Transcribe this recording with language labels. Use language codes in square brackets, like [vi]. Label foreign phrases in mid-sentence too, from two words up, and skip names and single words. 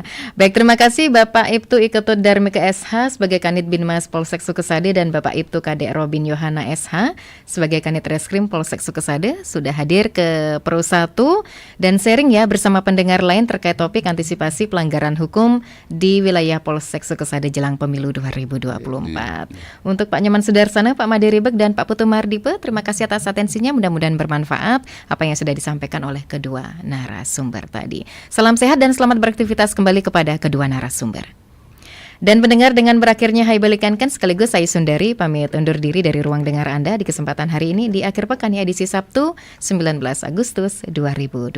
[id] Baik, terima kasih Bapak Ibtu Iketut Darmika SH sebagai Kanit Binmas Polsek Sukesade dan Bapak Ibtu Kadek Robin Yohana SH sebagai Kanit Reskrim Polsek Sukesade sudah hadir ke Pro 1 dan sharing ya bersama pendengar lain terkait topik antisipasi pelanggaran hukum di wilayah Polsek Sukesade jelang pemilu 2024. Untuk Pak Nyoman Sudarsana, Pak Made Ribek dan Pak Putu Mardipe, terima kasih atas atensinya, mudah-mudahan bermanfaat apa yang sudah disampaikan oleh kedua narasumber tadi. Salam sehat dan selamat beraktivitas kembali kepada kedua narasumber. Dan pendengar, dengan berakhirnya Hai Balikankan sekaligus saya Sundari pamit undur diri dari ruang dengar Anda di kesempatan hari ini di akhir pekan ya, edisi Sabtu 19 Agustus 2023.